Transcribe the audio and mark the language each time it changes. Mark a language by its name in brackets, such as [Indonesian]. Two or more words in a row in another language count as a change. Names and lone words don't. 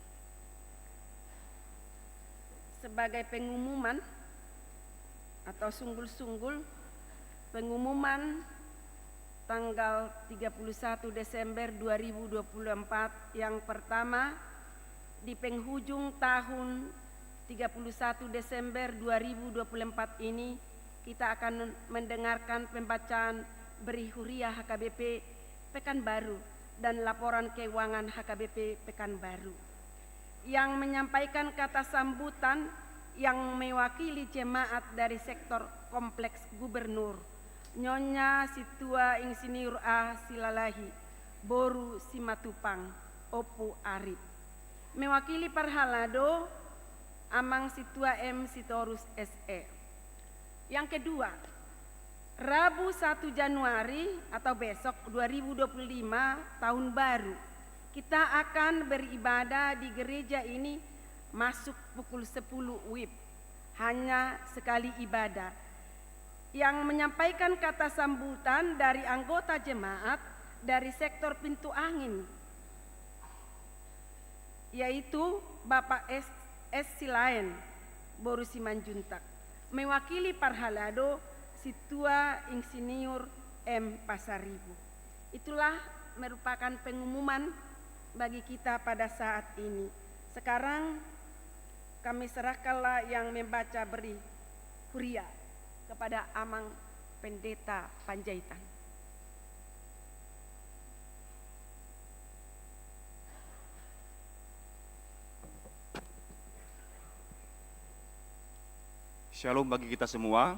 [Indonesian] Sebagai pengumuman atau sunggul-sunggul pengumuman tanggal 31 Desember 2024 yang pertama, di penghujung tahun 31 Desember 2024 ini kita akan mendengarkan pembacaan Beri Huriah HKBP Pekanbaru dan laporan keuangan HKBP Pekanbaru. Yang menyampaikan kata sambutan yang mewakili jemaat dari sektor Kompleks Gubernur, Nyonya Situa Insinyur A. Silalahi, Boru Simatupang, Opu Arif. Mewakili Parhalado, Amang Situa M. Sitorus SE. Yang kedua, Rabu 1 Januari atau besok 2025 tahun baru, kita akan beribadah di gereja ini masuk pukul 10 WIB, hanya sekali ibadah. Yang menyampaikan kata sambutan dari anggota jemaat dari sektor Pintu Angin, yaitu Bapak S. Silaen, Boru Simanjuntak. Mewakili Parhalado, Situa Insinyur M. Pasaribu. Itulah merupakan pengumuman bagi kita pada saat ini. Sekarang kami serahkanlah yang membaca beri huria kepada Amang Pendeta Panjaitan. Shalom bagi kita semua.